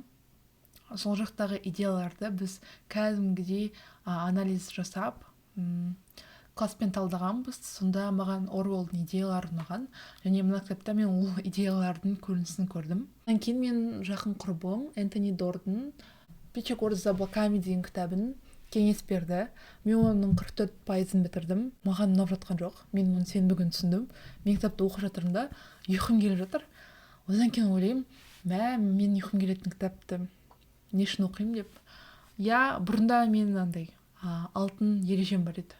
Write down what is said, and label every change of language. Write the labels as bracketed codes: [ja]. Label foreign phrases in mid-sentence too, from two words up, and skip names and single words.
[kk] Сол жақтағы идеяларды біз кәдімгідей анализ жасап, класспен талдағанбыз. Сонда маған Оруэллдың идеялары ұнаған, және мына кітапта мен ол идеялардың көрінісін көрдім. Одан кейін мен жақын құрбым Энтони Дордың Пича город за облаками деген кітабын кеңес берді. Мен оның 44%-ын бітірдім. Маған ұнап жатқан жоқ. Мен оны сенбі күні түсіндім. Мен кітапты оқып жатырмын да, ұйқым келіп жатыр. Одан кейін ойлаймын, мен ұйқым келетін кітапты не үшін оқимын деп. Бұрында мен андай алтын ережем бар еді.